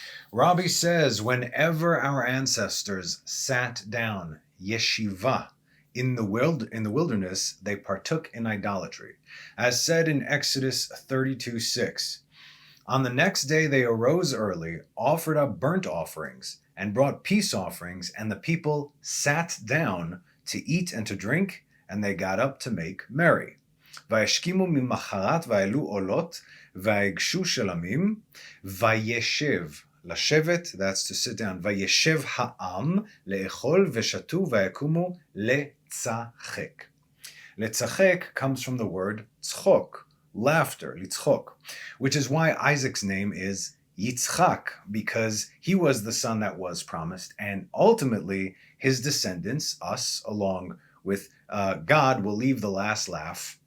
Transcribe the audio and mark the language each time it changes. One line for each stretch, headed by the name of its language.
English: Rabbi says, whenever our ancestors sat down, yeshiva, in the wilderness, they partook in idolatry. As said in Exodus 32:6, on the next day they arose early, offered up burnt offerings, and brought peace offerings, and the people sat down to eat and to drink, and they got up to make merry.
Hebrew: וישכימו ממחרת והעלו עולות ויגשו שלמים וישב לשבת,
English: that's to sit down,
Hebrew: וישב העם לאכול ושתו ויקומו לצחק.
English: לצחק comes from the word tzchok, laughter, litzchok, which is why Isaac's name is Yitzchak, because he was the son that was promised, and ultimately his descendants, us, along with God, will leave the last laugh.